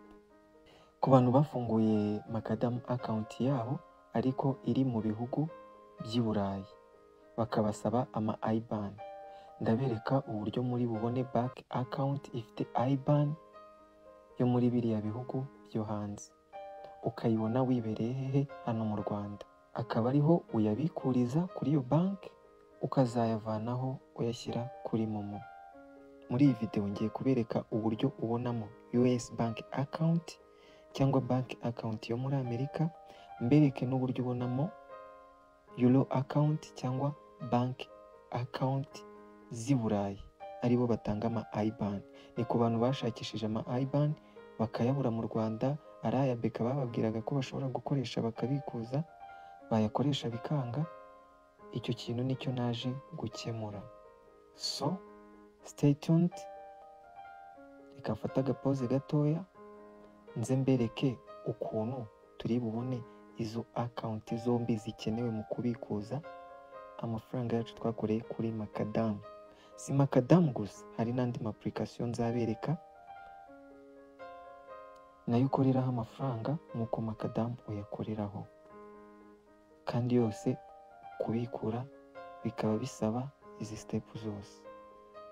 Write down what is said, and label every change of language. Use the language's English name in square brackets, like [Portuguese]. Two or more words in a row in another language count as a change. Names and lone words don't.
[Kinyarwanda] Ku bantu bafunguye Makadam account yabo ariko iri mu bihugu by'i Burayi, bakabasaba ama IBAN, ndabereka uburyo muri bubone [English] bank account [Kinyarwanda] ifite IBAN yo muri biriya bihugu byo hanze, ukayibona wibereye hehe? Hano mu Rwanda. Akaba ariho uyabikuriza kuri iyo banki, ukazayavanaho uyashyira kuri momo. Muri iyi video ngiye kubereka uburyo ubonamo [English] US bank account [Kinyarwanda] cyangwa bank account yo muri Amerika, mbereke n'uburyo ubonamo [English] Euro account [Kinyarwanda] cyangwa [English] bank account [Kinyarwanda] z'i Burayi, aribo batanga ama IBAN. Ni ku bantu bashakishije ama IBAN bakayabura mu Rwanda, araya beka bababwiraga ko bashobora gukoresha bakabikuza, bayakoresha bikanga. Icyo kintu nicyo naje gukemura. [English] So stay tuned, [Kinyarwanda] ikafata agapoze gatoya nze mbereke ukuntu turi bubone izo account zombi zikenewe mu kubikuza amafaranga yacu twakoreye kuri Makadam. Si Makadam gusa, hari n'andi ma application nzabereka nayo ukoreraho amafaranga nk'uko Makadam uyakoreraho, kandi yose kubikura bikaba bisaba izi step zose.